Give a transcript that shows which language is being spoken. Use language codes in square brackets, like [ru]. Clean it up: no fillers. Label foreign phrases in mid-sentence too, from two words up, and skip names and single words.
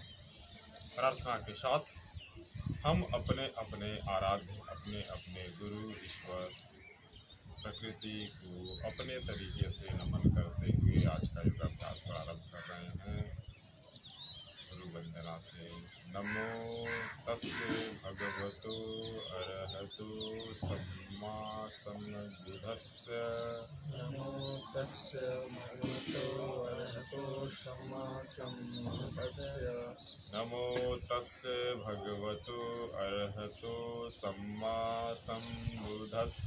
[hi] प्रार्थना के साथ हम अपने अपने आराध्य, अपने अपने गुरु ईश्वर प्रकृति को अपने तरीके से नमन करते हुए आज का योगाभ्यास प्रारंभ कर रहे हैं। गुरु वंदना से [pi] नमो तस्य भगवतो अरहतो सम्मा सम्बुद्धस्य। नमो तस्य भगवतो अरहतो सम्मा सम्बुद्धस्य। नमो तस्य भगवतो अरहतो सम्मा सम्बुद्धस्य।